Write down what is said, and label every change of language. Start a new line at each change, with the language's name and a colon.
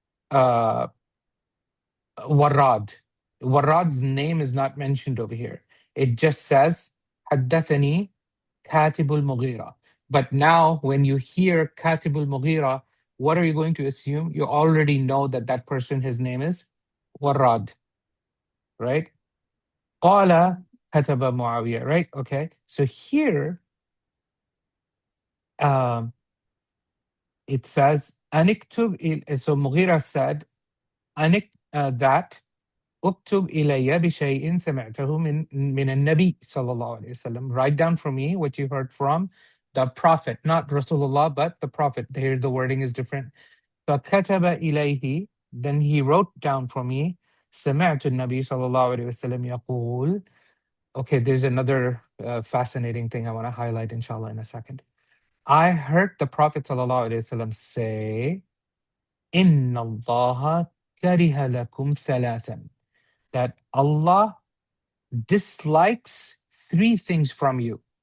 English: uh, Warrad. Warrad's name is not mentioned over here. It just says
Arabic: حدثني كاتب المغيرة.
English: But now when you hear
Arabic: كاتب المغيرة,
English: what are you going to assume? You already know that that person, his name is Warrad, right?
Arabic: قال كتب معاوية,
English: right? Okay. So here it says
Arabic: أنكتب.
English: So Mughira said that
Arabic: اكتب إلي بشيء سمعته من النبي صلى الله عليه وسلم.
English: Write down for me what you heard from the Prophet, not Rasulullah, but the Prophet. Here the wording is different.
Arabic: فكتب إليه,
English: then he wrote down for me
Arabic: سمعت النبي صلى الله عليه وسلم يقول.
English: Okay, there's another fascinating thing I want to highlight, inshallah, in a second. I heard the Prophet صلى الله عليه وسلم say,
Arabic: إن الله كره لكم ثلاثا,
English: that Allah dislikes three things from you.